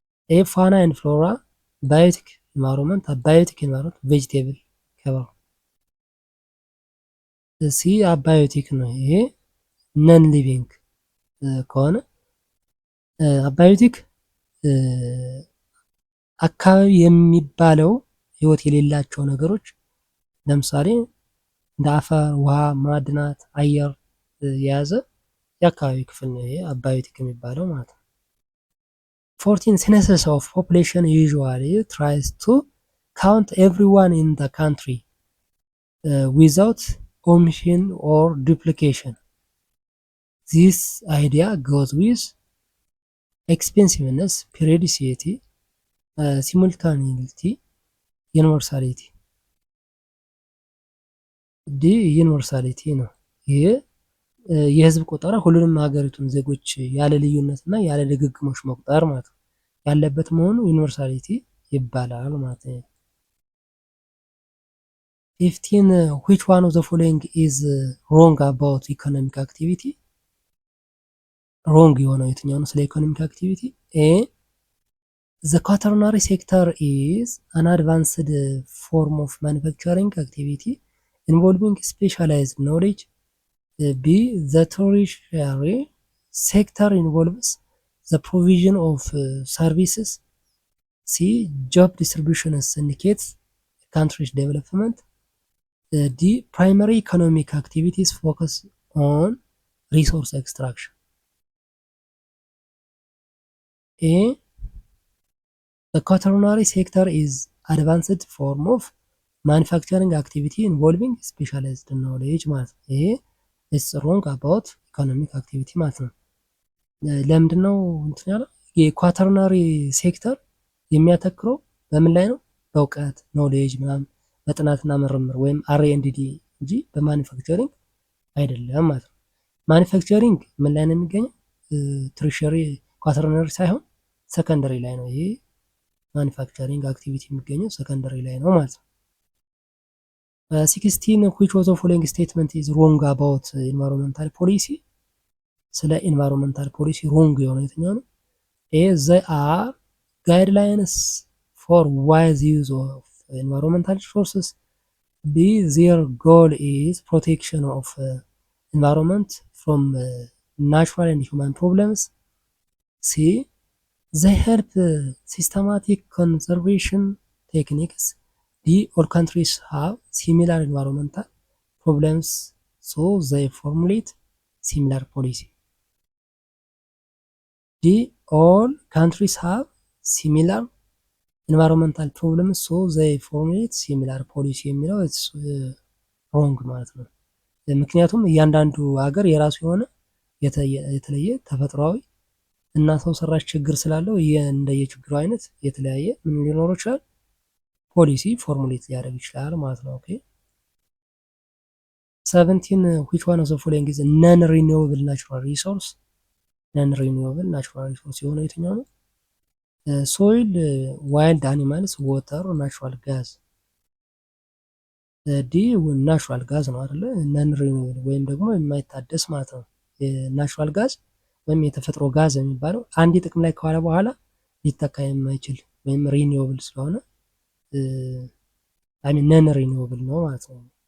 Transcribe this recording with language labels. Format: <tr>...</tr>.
<en>A fauna and flora, biotic environment, abiotic environment, vegetable cover.</en> <am>ሲ አባዮቲክ ነው። ይሄ ነን ሊቪንግ ከሆነ አባዮቲክ አካባቢ የሚባለው ህይወት የሌላቸው ነገሮች ለምሳሌ እንደ አፈር፣ ውሃ፣ ማዕድናት፣ አየር የያዘ የአካባቢ ክፍል ነው። ይሄ አባዮቲክ የሚባለው ማለት ነው።</am> <en>14 census of population usually tries to count everyone in the country without omission or duplication. This idea goes with expensiveness, periodicity, simultaneity, universality.</en> <am>ዲ ዩኒቨርሳሊቲ ነው። ይህ የህዝብ ቆጠራ ሁሉንም ሀገሪቱን ዜጎች ያለ ልዩነት እና ያለ ድግግሞች መቁጠር ማለት ነው ያለበት መሆኑ ዩኒቨርሳሊቲ ይባላል ማለት ነው። 15</am> <en>which one of the following is wrong about economic activity?</en> <am>ሮንግ የሆነው የትኛው ነው ስለ ኢኮኖሚክ አክቲቪቲ?</am> <en>ኤ the quaternary sector is an advanced form of manufacturing activity involving specialized knowledge. B the tertiary sector involves the provision of services. C job distribution indicates a country's development. D primary economic activities focus on resource extraction. A the quaternary sector is advanced form of manufacturing activity involving specialized knowledge</en> <am>ማለት ነው። ይሄ</am> <en>is wrong about economic activity</en> <am>ማለት ነው። ለምንድን ነው እንትን ያለው? የኳተርናሪ ሴክተር የሚያተክረው በምን ላይ ነው? በእውቀት ኖሌጅ ምናምን በጥናትና ምርምር ወይም R&D እንጂ በማኒፋክቸሪንግ አይደለም ማለት ነው። ማኒፋክቸሪንግ ምን ላይ ነው የሚገኘው? ትሪሸሪ ኳተርናሪ ሳይሆን ሰከንደሪ ላይ ነው። ይሄ ማኒፋክቸሪንግ አክቲቪቲ የሚገኘው ሰከንደሪ ላይ ነው ማለት ነው። 16</am> <en>which of the following statement is wrong about environmental policy?</en> <am>ስለ ኢንቫይሮንመንታል ፖሊሲ ሮንግ የሆነው የትኛው ነው?</am> <en>ኤ they are guidelines for wise use of environmental resources. B their goal is protection of environment from natural and human problems. C they help systematic conservation techniques. D all countries have similar environmental problems so they formulate similar policy. D all countries have similar environmental problems so they formulate similar policy</en> <am>የሚለው ሮንግ ማለት ነው። ምክንያቱም እያንዳንዱ ሀገር የራሱ የሆነ የተለየ ተፈጥሯዊ እና ሰው ሰራሽ ችግር ስላለው እንደየችግሩ አይነት የተለያየ ምን ሊኖረው ይችላል? ፖሊሲ ፎርሙሌት ሊያደርግ ይችላል ማለት ነው።</am> <en>ኦኬ 17 which one of the following is non renewable natural resource?</en> <am>ነን ሪኒዌብል ናቹራል ሪሶርስ የሆነው የትኛው ነው? ሶይል፣ ዋይልድ አኒማልስ፣ ወተር፣ ናቹራል ጋዝ። ዲ ናቹራል ጋዝ ነው አይደለ? ነን ሪኒዌብል ወይም ደግሞ የማይታደስ ማለት ነው። ናቹራል ጋዝ ወይም የተፈጥሮ ጋዝ የሚባለው አንድ ጥቅም ላይ ከዋለ በኋላ ሊተካ የማይችል ወይም ሪኒዌብል ስለሆነ ነን ሪኒዌብል ነው ማለት ነው።</am>